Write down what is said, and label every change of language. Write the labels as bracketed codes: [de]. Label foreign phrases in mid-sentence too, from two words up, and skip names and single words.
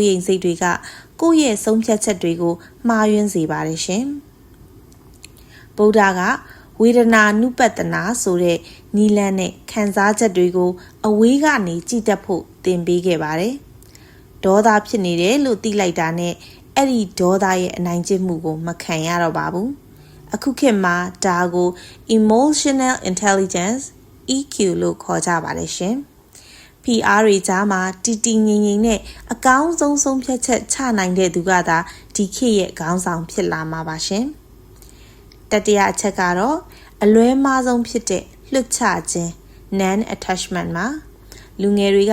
[my] ရိမ်စိတ်တွေကကိုယ့်ရဲ့ဆုံးဖြတ်ချက်တွေကိုမှားယွင်းစေပါတယ်ရှင်ဗုဒ္ဓကဝေဒနာနုပတနာဆိုတဲ့နိလန်းနဲ့ခံစားချက်တွေကိုအဝေးကနေကြည့်တတ်ဖို့သင်ပေးခဲ့ပါတယ်ဒေါသဖြစ်နေတယ်လို့သိလိုက်တာနဲ့အဲ့ဒီဒေါသရဲ့အနိုင်ကျင့်မှုကိုမခံရတော့ပါဘူးအခုခေတ်မှာဒါကို [en] emotional intelligence EQ [my] လို့ခေါ်ကြပါတယ်ရှင် PR တွေကြားမှာတီတီငိမ့်ငိမ့်နဲ့အကောင်းဆုံးဆုံးဖြတ်ချက်ချနိုင်တဲ့သူကသာဒီခေတ်ရဲ့ခေါင်းဆောင်ဖြစ်လာမှာပါရှင်တတိယအချက်ကတော့အလွဲမားဆုံးဖြစ်တဲ့လွတ်ချခြင်း [en] non attachment [my] မှာလူငယ်တွေက